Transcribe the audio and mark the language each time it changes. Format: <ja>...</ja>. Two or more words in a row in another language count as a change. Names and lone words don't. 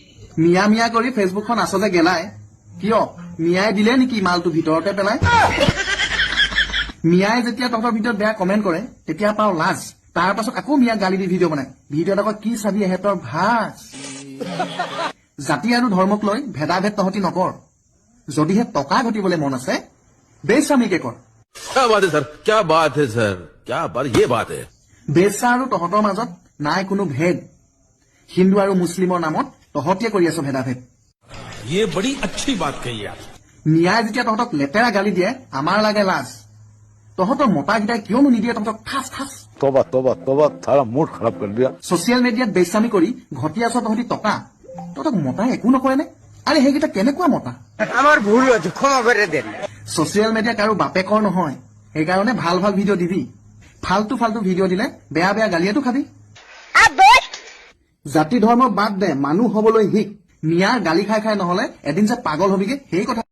<as>মিয়া মিয়া কৰি ফেচবুকখন আচলতে গেলাই কিয় মিয়াই দিলে নেকি মালটো ভিতৰতে পেলাই মিয়াই যেতিয়া তহঁতৰ ভিতৰত বেয়া কমেণ্ট কৰে তেতিয়া পাওঁ লাজ তাৰ পাছত আকৌ মিয়া গালি দি ভিডিঅ' বনাই ভিডিঅ'ত আকৌ কি চাবি এহেঁতৰ ভাজ জাতি আৰু ধৰ্মক লৈ ভেদাভেদ তহঁতি নকৰ যদিহে টকা ঘটিবলৈ মন আছে বেস্বামীকে কৰ</as> <hi>क्या बात है सर क्या बात है सर क्या बात ये बात है</hi> <as>বেশ্যা আৰু তহঁতৰ মাজত নাই কোনো ভেদ হিন্দু আৰু মুছলিমৰ নামত তহঁতিয়ে কৰি আছ ভেদাভেদ</as> <hi>ये बड़ी अच्छी बात कही आप</hi> <as>মিয়াই যেতিয়া তহঁতক লেতেৰা গালি দিয়ে আমাৰ লাগে লাজ তহঁতৰ মতাকেইটাই কিয়নো নিদিয়ে তহঁতক ঠাচ ঠাচ</as> <hi>तोबा तोबा तोबा सारा मूड खराब कर दिया</hi> <as>ছচিয়েল মিডিয়াত বেস্বামী কৰি ঘটি আছ তহঁতি টকা তহঁতক মতাই একো নকৰেনে আৰে সেইকেইটা কেনেকুৱা মতা</as> <bn>আমার ভুল হয়েছে ক্ষমা করে দেন</bn> <en>social media</en> <as>কাৰো বাপেকৰ নহয় সেইকাৰণে ভাল ভাল ভিডিঅ' দিবি ফাল্টু ফাল্টু ভিডিঅ' দিলে বেয়া বেয়া গালিয়েতো খাবি জাতি ধৰ্ম বাদ দে মানুহ হবলৈ শিক মিয়াৰ গালি খাই খাই নহলে এদিন যে পাগল হবিগে সেই কথা</as>